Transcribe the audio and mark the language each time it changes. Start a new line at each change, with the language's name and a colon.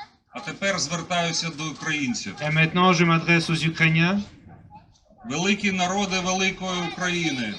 Ukrainian: а тепер звертаюся до українців.
French: et maintenant je m'adresse aux Ukrainiens,
Ukrainian: Великі народи великої України,